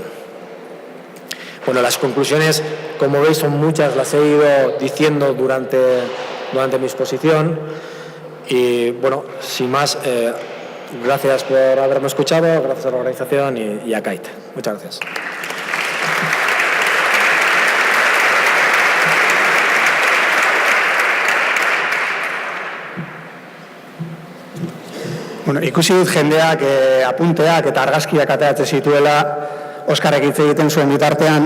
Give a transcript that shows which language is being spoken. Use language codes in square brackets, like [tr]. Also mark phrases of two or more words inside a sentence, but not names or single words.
[es] Bueno, las conclusiones, como veis, son muchas, las he ido diciendo durante mi exposición. Y bueno, sin más, gracias por haberme escuchado, gracias a la organización y a KAIT. Muchas gracias. [eu] Bueno, ikusi dut jendeak apunteak eta argazkiak ateratzen zituela Oskarrek hitz egiten zuen bitartean.